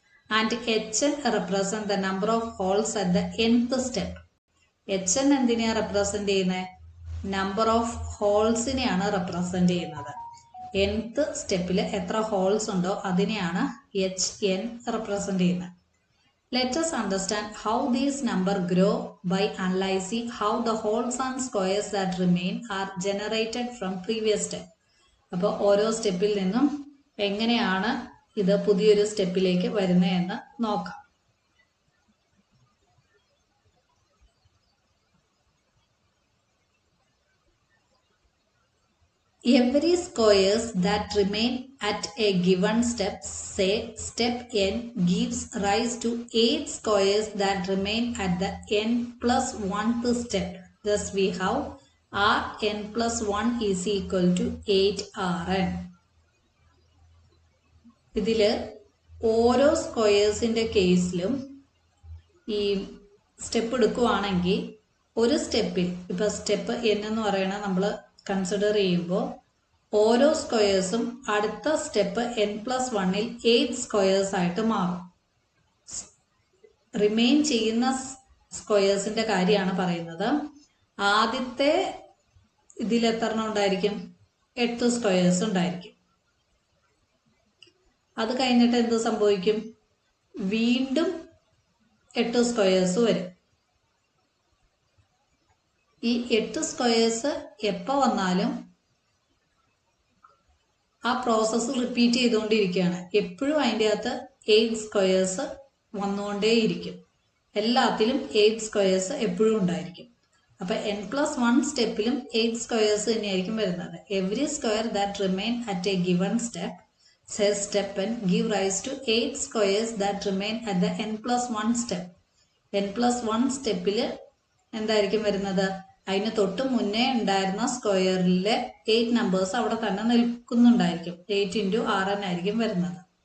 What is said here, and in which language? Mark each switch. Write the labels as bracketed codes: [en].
[en] And Hn represent the number of holes at the nth step. [ml] Hn എന്തിനെയാണ് represent ചെയ്യുന്നത്? Number of ഹോൾസിനെയാണ് represent ചെയ്യുന്നത്. nth സ്റ്റെപ്പിൽ എത്ര holes ഉണ്ടോ അതിനെയാണ് Hn റെപ്രസെന്റ് ചെയ്യുന്നത്. [en] Let us understand how these numbers grow by analyzing how the holes and squares that remain are generated from previous step. [ml] അപ്പോൾ ഓരോ സ്റ്റെപ്പിൽ നിന്നും എങ്ങനെയാണ് ഇത് പുതിയൊരു സ്റ്റെപ്പിലേക്ക് വരുന്നതെന്ന് നോക്കാം. [en] Every squares that remain at a given step, say step n, gives rise to 8 squares that remain at the n plus 1th step. Thus we have Rn plus 1 is equal to 8Rn. [ml] ഇതിൽ ഓരോ സ്ക്വയേഴ്സിൻ്റെ കേസിലും ഈ step എടുക്കുവാണെങ്കിൽ ഒരു സ്റ്റെപ്പിൽ ഇപ്പോൾ step n എന്ന് പറയുന്നത് നമ്മൾ കൺസിഡർ ചെയ്യുമ്പോൾ ഓരോ സ്ക്വയേഴ്സും അടുത്ത സ്റ്റെപ്പ് n+1ൽ 8 സ്ക്വയേഴ്സ് ആയിട്ട് മാറും. റിമെയിൻ ചെയ്യുന്ന സ്ക്വയേഴ്സിന്റെ കാര്യമാണ് പറയുന്നത്. ആദ്യത്തെ ഇതിൽ എത്ര ഉണ്ടായിരിക്കും? 8 സ്ക്വയേഴ്സ് ഉണ്ടായിരിക്കും. അത് കഴിഞ്ഞിട്ട് എന്ത് സംഭവിക്കും? വീണ്ടും 8 സ്ക്വയേഴ്സ് വരും. ഈ 8 സ്ക്വയേഴ്സ് എപ്പോൾ വന്നാലും ആ പ്രോസസ്സ് റിപ്പീറ്റ് ചെയ്തുകൊണ്ടിരിക്കുകയാണ്. എപ്പോഴും അതിൻ്റെ അകത്ത് 8 സ്ക്വയേഴ്സ് വന്നുകൊണ്ടേയിരിക്കും. എല്ലാത്തിലും 8 സ്ക്വയേഴ്സ് എപ്പോഴും ഉണ്ടായിരിക്കും. അപ്പം n+1 സ്റ്റെപ്പിലും 8 സ്ക്വയേഴ്സ് തന്നെയായിരിക്കും വരുന്നത്. [en] Every square that remain at a given step, say step n, give rise to 8 squares that remain at the n+1 step. [ml] n+1 സ്റ്റെപ്പിൽ എന്തായിരിക്കും വരുന്നത്? അതിന് തൊട്ട് മുന്നേ ഉണ്ടായിരുന്ന സ്ക്വയറിലെ 8 നമ്പേഴ്സ് അവിടെ തന്നെ നിൽക്കുന്നുണ്ടായിരിക്കും. 8 × Rn ആയിരിക്കും വരുന്നത്.